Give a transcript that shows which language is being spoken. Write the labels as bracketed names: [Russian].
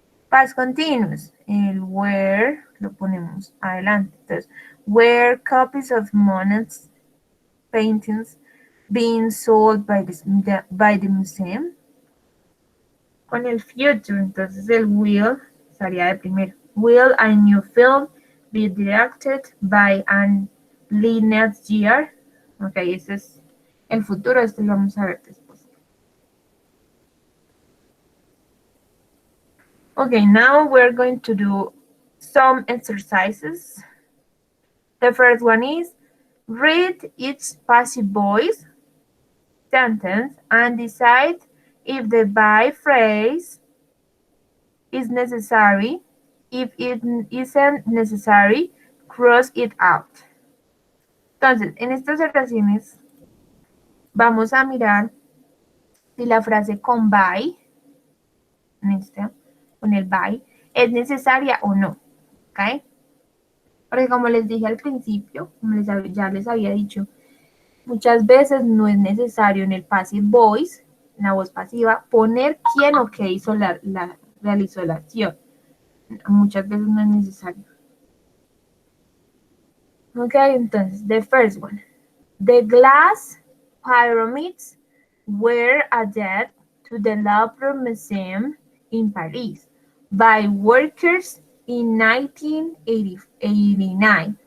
[Spanish] Past continuous. El where lo ponemos adelante. [English] Entonces, were copies of Monet's paintings being sold by the museum? [Spanish] Con el future, entonces el will estaría de primero. [English] Will a new film be directed by an Lee next year? [Spanish] Ok, ese es el futuro, esto lo vamos a ver después. [English] Okay, now we're going to do some exercises. The first one is read each passive voice sentence and decide if the by phrase is necessary. If it isn't necessary, cross it out. [Spanish] Entonces, en estas oraciones vamos a mirar si la frase con by, con el by, es necesaria o no. ¿Ok? Porque como les dije al principio, ya les había dicho, muchas veces no es necesario en el passive voice, en la voz pasiva, poner quién o qué hizo realizó la acción. Muchas veces no es necesario. [English] Ok, entonces, the first one. The glass pyramids were added to the Louvre Museum in Paris by workers in 1989.